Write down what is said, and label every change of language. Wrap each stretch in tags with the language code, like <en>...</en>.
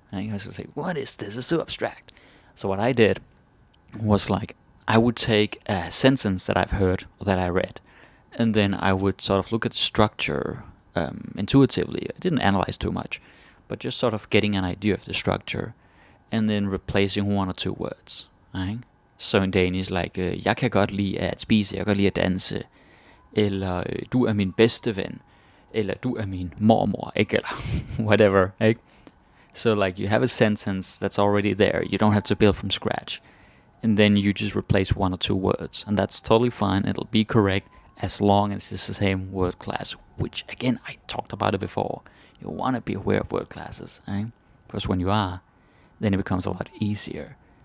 <en>I was just like, what is this? It's so abstract. So what I did was, like, I would take a sentence that I've heard or that I read, and then I would sort of look at structure intuitively. I didn't analyze too much, but just sort of getting an idea of the structure, and then replacing one or two words. Right? So in Danish, like,</en> <da>jeg kan godt lide at spise, jeg kan godt lide at danse, eller du er min bedste ven, eller du er min mormor, ikke? Eller whatever, ikke?</da> <en>So, like, you have a sentence that's already there. You don't have to build from scratch. And then you just replace one or two words. And that's totally fine. It'll be correct as long as it's the same word class, which, again, I talked about it before. You want to be aware of word classes, right? Because when you are, then it becomes a lot easier.</en>